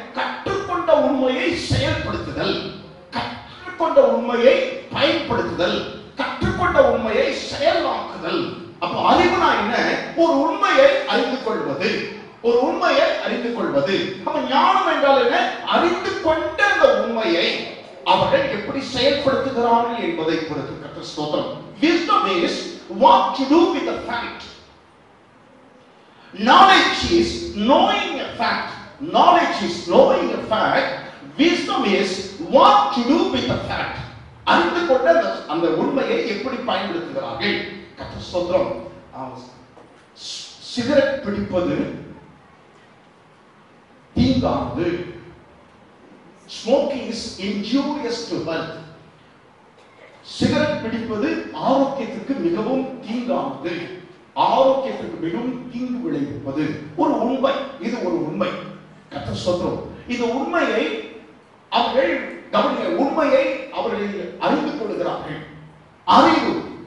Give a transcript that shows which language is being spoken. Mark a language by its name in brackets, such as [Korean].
[Tamil] கற்றுக்கொண்ட உண்மையை செயல்படுத்துதல், கற்றுக்கொண்ட உண்மையை பயன்படுத்துதல், கற்றுக்கொண்ட உண்மையை செயலாக்குதல். அப்ப அறிவுனா என்ன? ஒரு உண்மையை அறிந்து கொள்வது, ஒரு உண்மையை அறிந்து கொள்வது. அப்ப ஞானம் என்றால் என்ன? அறிந்து கொண்ட அந்த உண்மையை அவர்கள் எப்படி செயல்படுத்துகிறார்கள் என்பதை பொறுத்து. கர்த்தர் ஸ்தோத்திரம். [English] Wisdom is what to do with the fact. Knowledge is knowing a fact. Knowledge is knowing a fact. Wisdom is what to do with the fact. [Tamil] அறிந்து கொண்ட அந்த உண்மையை எப்படி பயன்படுத்துகிறார்கள். கர்த்தர் ஸ்தோத்திரம். சிகரெட் பிடிப்பது தீங்கானது. [English] Smoking is injurious to health. [Tamil] Cigarette பிடிப்பது ஆரோக்கியத்திற்கு மிகவும் தீங்கானது, ஆரோக்கியத்திற்கு மிகவும் தீங்கு விளைவிப்பது. ஒரு உண்மை, இது ஒரு உண்மை. கர்த்தர் ஸ்தோத்திரம். இந்த உண்மையை அவர்கள் கவனிங்க, உண்மையை அவர்கள் அறிந்து கொள்கிறார்கள். அறிவு.